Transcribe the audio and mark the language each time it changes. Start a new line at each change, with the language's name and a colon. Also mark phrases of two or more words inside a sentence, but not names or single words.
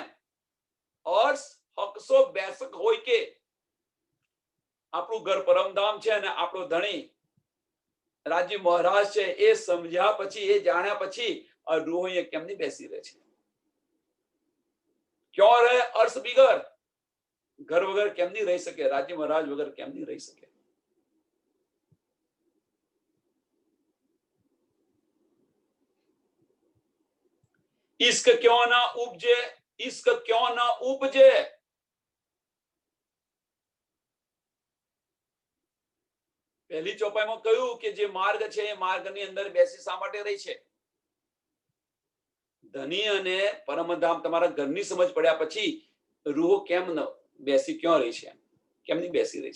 Gujarati: અર્શ હકસો બેસક હોય કે આપણું ઘર પરમધામ છે અને આપણો ધણી રાજી મહારાજ છે એ સમજ્યા પછી, એ જાણ્યા પછી આ રૂહ અહીંયા કેમની બેસી રહે છે? ક્યાં રહે અર્શ બિગર, ઘર વગર કેમની રહી શકે, રાજી મહારાજ વગર કેમની રહી શકે?
Hindi: इश्क क्यों ना उपजे, इश्क क्यों ना उपजे.
Gujarati: પહેલી ચોપાઈમાં કહ્યું કે જે માર્ગ છે એ માર્ગની અંદર બેસી શા માટે રહી છે? ધની અને પરમધામ તમારા ઘરની સમજ પડ્યા પછી રૂહ કેમ ન બેસી ક્યાં રહી છે, કેમની બેસી રહી છે?